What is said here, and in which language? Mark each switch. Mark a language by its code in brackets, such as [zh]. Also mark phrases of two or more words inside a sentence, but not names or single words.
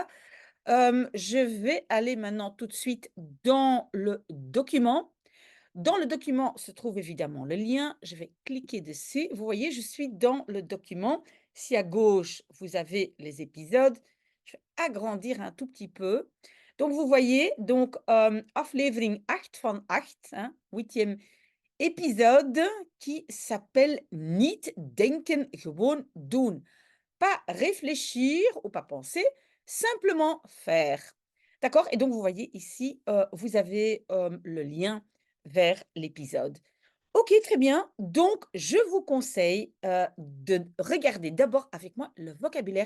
[fr] Je vais aller maintenant tout de suite dans le document. Dans le document se trouve évidemment le lien. Je vais cliquer dessus. Vous voyez, je suis dans le document. Si à gauche, vous avez les épisodes, je vais agrandir un tout petit peu. Donc vous voyez, donc [nl] aflevering 8 van 8, [fr] hein, 8e épisode qui s'appelle Niet denken, gewoon doen. Pas réfléchir ou pas penser, simplement faire. D'accord? Et donc, vous voyez ici, vous avez le lien vers l'épisode. Ok, très bien. Donc, je vous conseille de regarder d'abord avec moi le vocabulaire.